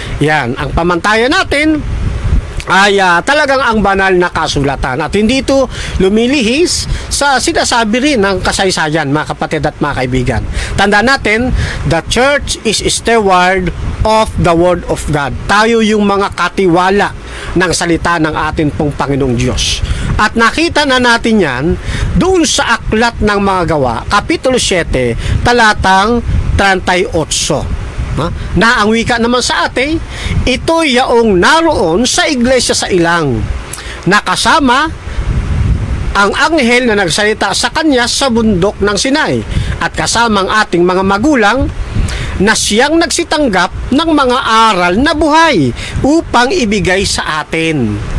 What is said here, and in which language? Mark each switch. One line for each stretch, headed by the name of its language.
Filipino: Yan, ang pamantayan natin ay talagang ang banal na kasulatan at hindi ito lumilihis sa sinasabi rin ng kasaysayan, mga kapatid at mga kaibigan.
English: Tandaan natin, the church is steward of the word of God.
Filipino: Tayo yung mga katiwala ng salita ng atin pong Panginoong Diyos. At nakita na natin yan doon sa Aklat ng Mga Gawa, Kapitulo 7, talatang 38. Na ang wika naman sa atin, ito yaong naroon sa iglesia sa ilang, nakasama ang anghel na nagsalita sa kanya sa bundok ng Sinai, at kasama ang ating mga magulang na siyang nagsitanggap ng mga aral na buhay upang ibigay sa atin.